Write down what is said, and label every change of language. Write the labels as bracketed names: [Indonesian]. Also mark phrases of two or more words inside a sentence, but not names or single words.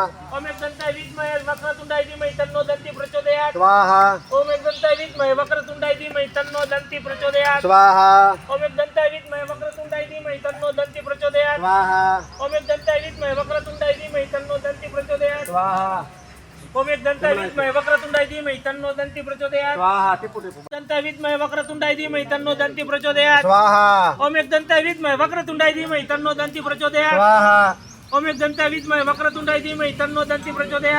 [Sanskrit] ઓમેક દંતા વિદ્મહે વક્રતુંડાય ધીમહિ તન્નો દંતી પ્રચોદયાત. स्वाहा ઓમેક દંતા વિદ્મહે વક્રતુંડાય ધીમહિ તન્નો દંતી પ્રચોદયાત. स्वाहा ઓમેક દંતા વિદ્મહે વક્રતુંડાય ધીમહિ તન્નો દંતી પ્રચોદયાત. स्वाहा ઓમેક દંતા વિદ્મહે વક્રતુંડાય ધીમહિ તન્નો દંતી પ્રચોદયાત. स्वाहा ओम एक दंताय विद्महे वक्रतुंडाय धीमहि तन्नो दन्ति प्रचोदयात् स्वाहा टिपू टिपू दंताय विद्महे वक्रतुंडाय धीमहि तन्नो दन्ति प्रचोदयात् स्वाहा ओम एक दंताय विद्महे वक्रतुंडाय धीमहि तन्नो दन्ति प्रचोदयात् स्वाहा ओम एक दंताय विद्महे वक्रतुंडाय धीमहि तन्नो दन्ति प्रचोदयात्